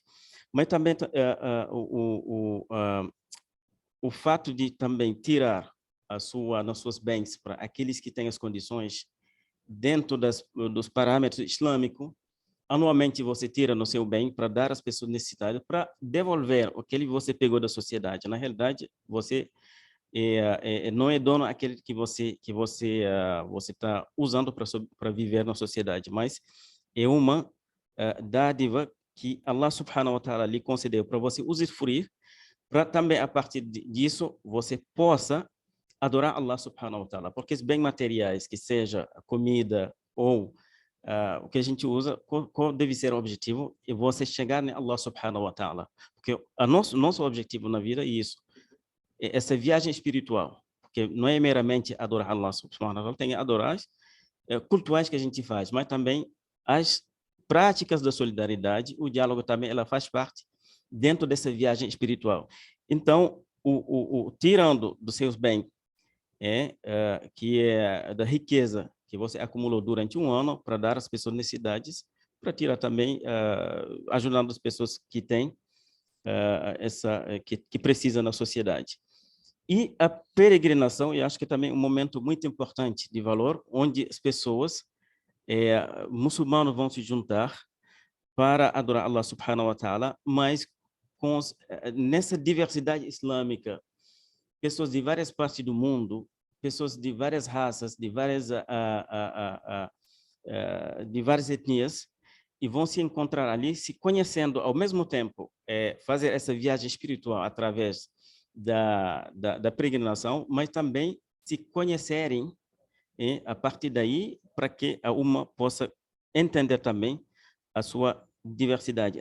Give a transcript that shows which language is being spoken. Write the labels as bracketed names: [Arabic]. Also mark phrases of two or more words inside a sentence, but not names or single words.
[Portuguese] Mas também o fato de também tirar nos seus bens para aqueles que têm as condições dentro dos parâmetros islâmicos, anualmente você tira no seu bem para dar às pessoas necessitadas, para devolver o que você pegou da sociedade. Na realidade, você não é dono aquele que você está usando para viver na sociedade, mas é uma dádiva que [Arabic] الله سبحانه وتعالى [Portuguese] lhe concedeu para você usufruir, para também a partir disso você possa adorar [Arabic] الله سبحانه وتعالى, [Portuguese] porque os bens materiais, que seja comida ou o que a gente usa, qual deve ser o objetivo? É você chegar em [Arabic] الله سبحانه وتعالى, [Portuguese] porque nosso objetivo na vida é isso, essa viagem espiritual, porque não é meramente adorar [Arabic] الله سبحانه وتعالى, [Portuguese] tem adorar cultuais que a gente faz, mas também as práticas da solidariedade, o diálogo também, ela faz parte dentro dessa viagem espiritual. Então, tirando dos seus bens, que é da riqueza que você acumulou durante um ano para dar às pessoas necessidades, para tirar também, ajudando as pessoas que têm, que precisam na sociedade. E a peregrinação, eu acho que também é um momento muito importante de valor, onde as pessoas muçulmanos vão se juntar para adorar [Arabic] الله سبحانه وتعالى, [Portuguese] mas nessa diversidade islâmica, pessoas de várias partes do mundo, pessoas de várias raças, de várias etnias, e vão se encontrar ali, se conhecendo ao mesmo tempo, fazer essa viagem espiritual através da peregrinação, mas também se conhecerem a partir daí, para que a uma possa entender também a sua diversidade.